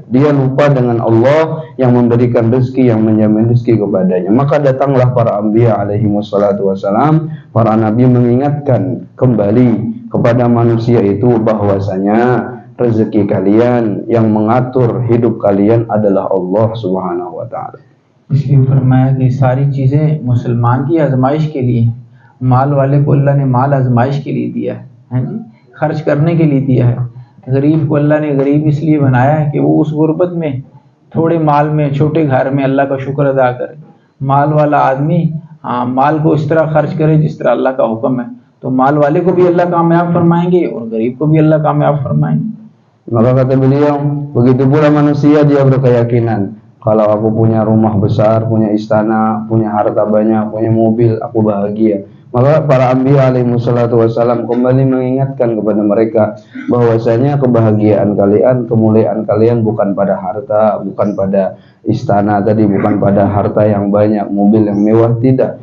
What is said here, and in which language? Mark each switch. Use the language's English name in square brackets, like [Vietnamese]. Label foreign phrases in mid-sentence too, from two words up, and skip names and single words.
[Indonesian] Dia lupa dengan Allah yang memberikan rezeki, yang menjamin rezeki kepadanya. Maka datanglah para anbiya [Arabic] عليه الصلاة والسلام, [Indonesian] para nabi mengingatkan kembali kepada manusia itu bahwasanya rezeki kalian, yang mengatur hidup kalian adalah Allah [Arabic] سبحانه وتعالى. [Hindi] इसलिए फरमाया कि सारी चीज़ें मुसलमान की आजमाइश के लिए हैं। माल वाले को अल्लाह ने माल आजमाइश के लिए दिया है जी, खर्च करने के लिए दिया है। गरीब को अल्लाह ने गरीब इसलिए बनाया है कि वो उस गुर्बत में, थोड़े माल में, छोटे घर में अल्लाह का शुक्र अदा करे। माल वाला आदमी माल को इस तरह खर्च करे जिस तरह अल्लाह का हुक्म है, तो माल वाले को भी अल्लाह कामयाब फरमाएंगे और गरीब को भी अल्लाह कामयाब फरमाएंगे। [Indonesian] Maka kata beliau, begitu pula manusia dia berkeyakinan, kalau aku punya rumah besar, punya istana, punya harta banyak, punya mobil, aku bahagia. Maka para anbiya [Arabic] عليه الصلاة والسلام [Indonesian] kembali mengingatkan kepada mereka bahwasanya kebahagiaan kalian, kemuliaan kalian bukan pada harta, bukan pada istana tadi, bukan pada harta yang banyak, mobil yang mewah, tidak.